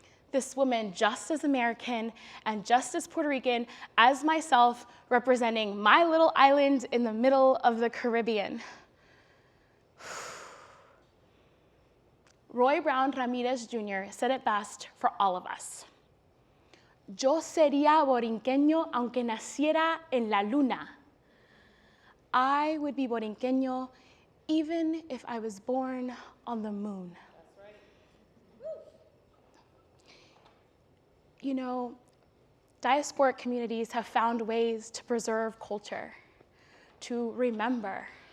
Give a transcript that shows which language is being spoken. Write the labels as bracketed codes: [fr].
[en] This woman, just as American and just as Puerto Rican as myself, representing my little island in the middle of the Caribbean. Roy Brown Ramirez Jr. said it best for all of us. [es] Yo sería borinqueño aunque naciera en la luna. [en] I would be borinqueño even if I was born on the moon. That's right. You know, diasporic communities have found ways to preserve culture, to remember.